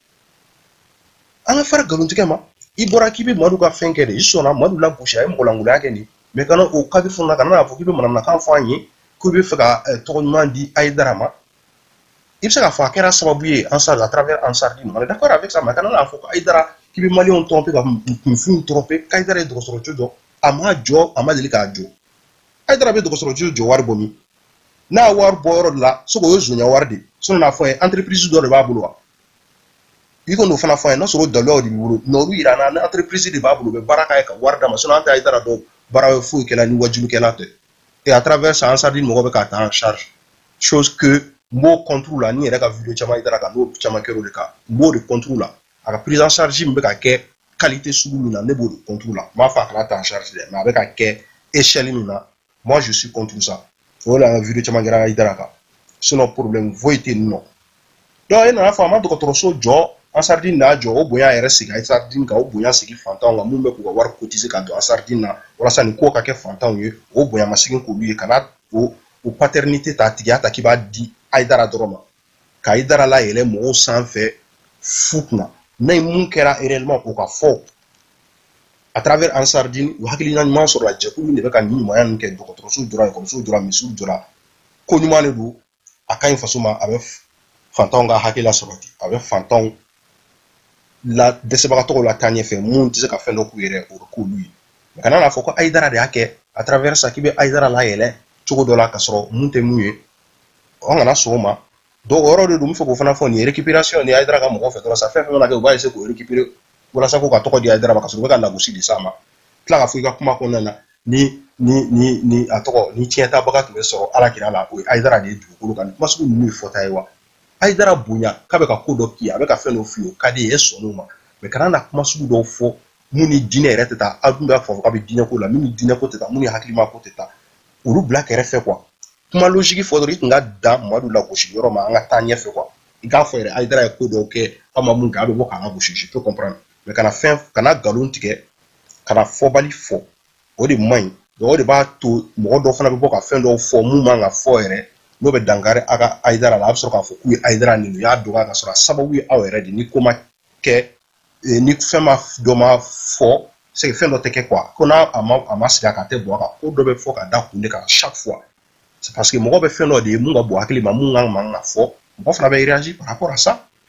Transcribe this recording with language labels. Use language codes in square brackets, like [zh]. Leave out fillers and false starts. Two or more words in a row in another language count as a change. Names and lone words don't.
[bm] an ka fara nkalontigɛ ma i bɔra k'i bɛ Madu ka fɛn kɛ de i sɔnna Madu la gosi a ye mɔgɔ langoloya kɛ nin mais kana o cadre fɔlɔ kana n'a fɔ k'i bɛ manamanakan fɔ an ye ko i bɛ fɛ ka tɔgɔ ɲuman di Aïdara ma i bɛ se k'a fɔ a kɛra sababu ye [fr] à travers Ansardine on est d'accord avec ça mais [bm] kana n'a fɔ ko Aïdara k'i bɛ maliyɛnw tromper ka kunfinw tromper k'Aïdara ye dɔgɔtɔrɔso jɔ a ma jɔ a ma deli k'a jɔ Aïdara bɛ dɔgɔtɔrɔso jɔ wari bɔ min n'a wari bɔ yɔrɔ de la sogo o ye zonya wari de sinon n'a fɔ ye entreprise dɔ de b'a bolo wa i ko n'o fana fɔ ye n'a sɔrɔ daluyaw de b'i bolo n'olu yira an na entreprise de b'a bolo u bɛ baara k'a ye ka wari d'a ma sinon an tɛ Aïdara dɔn baara foyi kɛla ni wajulukɛla tɛ [fr] et à travers ça [bm] Ansardine mɔgɔ bɛ k'a ta [fr] en charge chose que [bm] m'o contre la ni yɛrɛ ka vidéo caman Aïdara kan n'o caman kɛra o de kan m'o de contre la a ka [fr] prise en charge [bm] min bɛ ka kɛ qualité sugu min na ne b'o de contre la m'a fɔ a kana ta [fr] en charge [bm] dɛ mais a bɛ ka kɛ échelle min na [fr] moi je suis contre ça [bm] o de la vidéo caman kɛra Aïdara kan sinon problème foyi tɛ yen nɔ donc e nana fɔ a ma dɔgɔtɔrɔso jɔ Ansardine n'a jɔ o bonya yɛrɛ sigi Ansardine kan o bonya sigi fantanw kan mun bɛ k'u ka wari cotiser ka don Ansardine na walasa nin ko ka kɛ fantanw ye o bonya ma segin k'olu ye kana o paternité ta tigiya ta k'i b'a di Aïdara dɔrɔn ma ka Aïdara layɛlɛ mɔgɔw sanfɛ fu kunna n'a ye mun kɛra réellement o ka fɔ [fr] à travers Ansardine [bm] u hakilina ɲuman sɔrɔla jɛkulu de bɛ ka nin ɲumanya ninnu kɛ dɔgɔtɔrɔso jɔra ekɔliso jɔra misiw jɔra ko ɲuman de don a ka ɲi faso ma a bɛ fantanw ka hakɛ lasabati a bɛ fantanw la dɛsɛbagatɔw la taa ɲɛfɛ mun tɛ se ka fɛn dɔ k'u yɛrɛ o bɛ k'olu ye mais kana n'a fɔ ko Aïdara de y'a kɛ [fr] à travers ça [bm] k'i bɛ Aïdara layɛlɛ cogo dɔ la ka sɔrɔ mun tɛ mun ye on kana sɔn o ma donc o yɔrɔ de don n bɛ fɛ k'o fana fɔ nin ye récupération ni Haidara ka mɔgɔ fɛ dɔrɔn sa fɛn fɛn mana kɛ u b'a essayer k'o récupérer walasa k'o ka tɔgɔ di Haidara ma ka sɔrɔ u bɛ ka lagosi de s'a ma tila ka fɔ i ka kuma kɔnɔna na ni a tɔgɔ ni tiɲɛtabaga tun bɛ sɔrɔ Alakira la o ye Haidara de ye dugukolo kan nin kuma sugu ninnu ye fɔta ye wa Haidara bonya k'a bɛ ka ko dɔ k'i ye a bɛ ka fɛn dɔ f'i ye o ka di e ye e sɔnn'o ma mais kana na kuma sugu dɔw fɔ mun ni diinɛ yɛrɛ tɛ taa aw dun b'a fɔ k'a bɛ diinɛ ko la min ni diinɛ ko tɛ taa mun ni hakilima ko tɛ taa olu bila kɛrɛfɛ quoi kuma logique fɔ dɔrɔn i tun ka dan Mamadu lagosi yɔrɔ ma an ka taa ɲɛfɛ quoi i k'a fɔ yɛrɛ Haidara ye ko dɔw kɛ aw ma mun kɛ a bɛ bɔ k'a lagosi [fr] je peux comprendre [bm] mais kana nkalon tigɛ kana fɔbali fɔ o de man ɲi o de b'a to mɔgɔ dɔw fana bɛ bɔ ka fɛn dɔw fɔ mun man ka fɔ yɛrɛ n'o bɛ dankari a ka Haidara la a bɛ sɔrɔ k'a fɔ k'u ye Haidara nin u y'a dɔgɔya ka sɔrɔ a sababu ye aw yɛrɛ de ni ko ma kɛ ni fɛn dɔ ma fɔ [fr] c'est que [bm] fɛn dɔ tɛ kɛ quoi ko n'a a ma sigi a kan a tɛ bɔ a kan ko dɔ bɛ fɔ ka da kun de kan [fr] chaque fois c'est parce que [bm] mɔgɔ bɛ fɛn dɔ de ye mun ka bon hakili ma mun kan ka fɔ mɔgɔ fana bɛ [fr] réagir par rapport à ça